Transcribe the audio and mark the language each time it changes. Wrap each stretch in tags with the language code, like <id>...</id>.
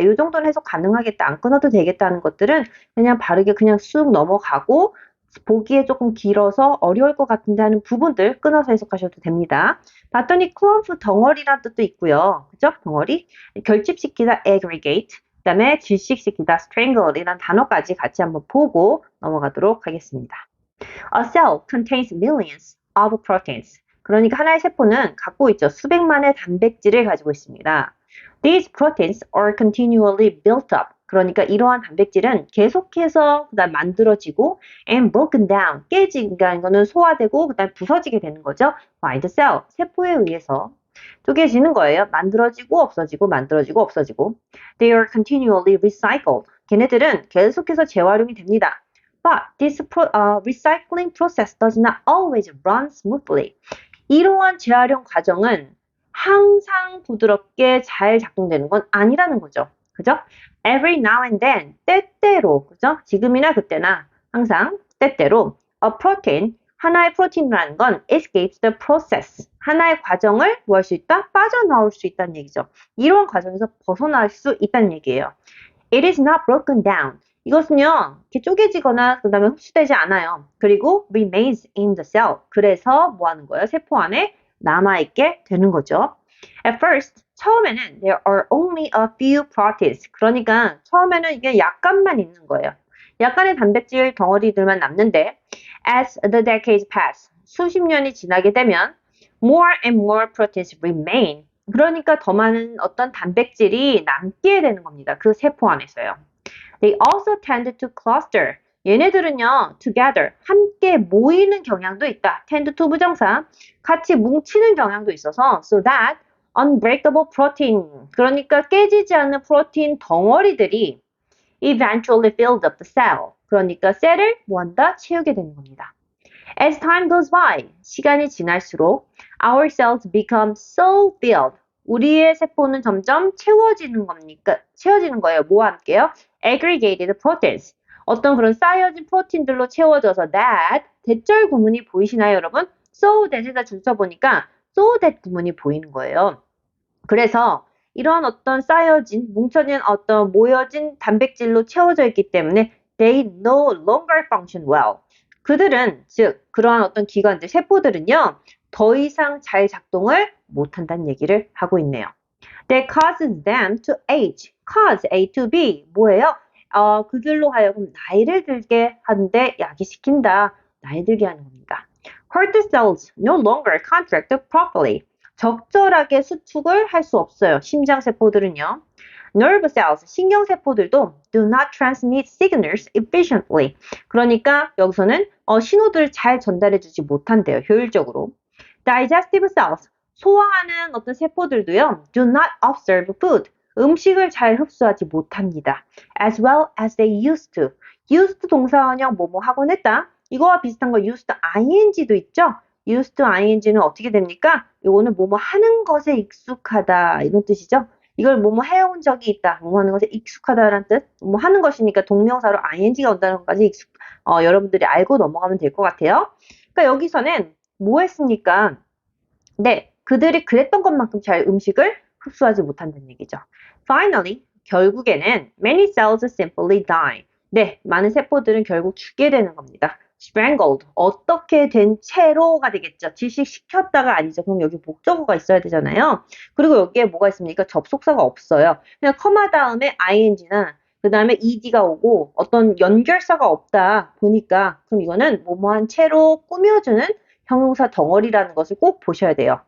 <ko>이 정도는 해석 가능하겠다. 안 끊어도 되겠다는 것들은 그냥 바르게 그냥 쑥 넘어가고 보기에 조금 길어서 어려울 것 같은데 하는 부분들 끊어서 해석하셔도 됩니다. 봤더니 clump 덩어리란 뜻도 있고요. 그죠? 덩어리. 결집시키다 aggregate. 그 다음에 질식시키다 strangle 이란 단어까지 같이 한번 보고 넘어가도록 하겠습니다.</ko> <en>A cell contains millions of proteins.</en> <ko>그러니까 하나의 세포는 갖고 있죠. 수백만의 단백질을 가지고 있습니다.</ko> <en>These proteins are continually built up.</en> <ko>그러니까 이러한 단백질은 계속해서 그다음 만들어지고</ko> <en>and broken down,</en> <ko>깨지는 거는 소화되고 그다음 부서지게 되는 거죠.</ko> <en>by the cell,</en> <ko>세포에 의해서 쪼개지는 거예요. 만들어지고 없어지고 만들어지고 없어지고.</ko> <en>They are continually recycled.</en> <ko>걔네들은 계속해서 재활용이 됩니다.</ko> <en>But this recycling process does not always run smoothly.</en> <ko>이러한 재활용 과정은 항상 부드럽게 잘 작동되는 건 아니라는 거죠. 그죠?</ko> <en>Every now and then,</en> <ko>때때로, 그죠? 지금이나 그때나 항상 때때로</ko> <en>a protein,</en> <ko>하나의 프로틴이라는 건</ko> <en>escapes the process,</en> <ko>하나의 과정을 뭐 할 수 있다? 빠져나올 수 있다는 얘기죠. 이러한 과정에서 벗어날 수 있다는 얘기예요.</ko> <en>It is not broken down.</en> <ko>이것은요, 이렇게 쪼개지거나 그 다음에 흡수되지 않아요. 그리고</ko> <en>remains in the cell.</en> <ko>그래서 뭐 하는 거예요? 세포 안에 남아있게 되는 거죠.</ko> <en>At first,</en> <ko>처음에는</ko> <en>there are only a few proteins.</en> <ko>그러니까 처음에는 이게 약간만 있는 거예요. 약간의 단백질 덩어리들만 남는데</ko> <en>as the decades pass,</en> <ko>수십 년이 지나게 되면</ko> <en>more and more proteins remain.</en> <ko>그러니까 더 많은 어떤 단백질이 남게 되는 겁니다. 그 세포 안에서요.</ko> <en>They also tend to cluster.</en> <ko>얘네들은요,</ko> <en>together,</en> <ko>함께 모이는 경향도 있다. tend to 부정사, 같이 뭉치는 경향도 있어서</ko> <en>so that unbreakable protein,</en> <ko>그러니까 깨지지 않는 프로틴 덩어리들이</ko> <en>eventually filled up the cell.</en> <ko>그러니까 셀을 뭐한다? 채우게 되는 겁니다.</ko> <en>As time goes by,</en> <ko>시간이 지날수록</ko> <en>our cells become so filled.</en> <ko>우리의 세포는 점점 채워지는 겁니까? 채워지는 거예요. 뭐와 함께요?</ko> <en>Aggregated proteins.</en> <ko>어떤 그런 쌓여진 프로틴들로 채워져서 that 대절 구문이 보이시나요, 여러분? So that에다 줄 써보니까 so that 구문이 보이는 거예요. 그래서 이런 어떤 쌓여진, 뭉쳐진 어떤 모여진 단백질로 채워져 있기 때문에</ko> <en>they no longer function well.</en> <ko>그들은, 즉, 그러한 어떤 기관들, 세포들은요, 더 이상 잘 작동을 못한다는 얘기를 하고 있네요.</ko> <en>That causes them to age. cause, A to B.</en> <ko>뭐예요? 그들로 하여금 나이를 들게 하는데 야기시킨다. 나이 들게 하는 겁니다.</ko> <en>Heart cells no longer contract properly.</en> <ko>적절하게 수축을 할 수 없어요. 심장세포들은요.</ko> <en>Nerve cells,</en> <ko>신경세포들도</ko> <en>do not transmit signals efficiently.</en> <ko>그러니까 여기서는 신호들을 잘 전달해주지 못한대요. 효율적으로. Digestive cells, 소화하는 어떤 세포들도요.</ko> <en>Do not absorb food.</en> <ko>음식을 잘 흡수하지 못합니다.</ko> <en>As well as they used to.</en> <ko>used 동사원형 뭐뭐 하곤 했다. 이거와 비슷한 거 used ing도 있죠. used ing는 어떻게 됩니까? 이거는 뭐뭐 하는 것에 익숙하다 이런 뜻이죠. 이걸 뭐뭐 해온 적이 있다. 뭐뭐 하는 것에 익숙하다라는 뜻. 뭐 하는 것이니까 동명사로 ing가 온다는 것까지 여러분들이 알고 넘어가면 될 것 같아요. 그러니까 여기서는 뭐 했습니까? 네, 그들이 그랬던 것만큼 잘 음식을 흡수하지 못한다는 얘기죠.</ko> <en>Finally,</en> <ko>결국에는</ko> <en>many cells simply die.</en> <ko>네, 많은 세포들은 결국 죽게 되는 겁니다. strangled, 어떻게 된 채로가 되겠죠. 질식시켰다가 아니죠. 그럼 여기 목적어가 있어야 되잖아요. 그리고 여기에 뭐가 있습니까? 접속사가 없어요. 그냥 커마 다음에 ing나 그 다음에 ed가 오고 어떤 연결사가 없다 보니까 그럼 이거는 뭐뭐한 채로 꾸며주는 형용사 덩어리라는 것을 꼭 보셔야 돼요.</ko>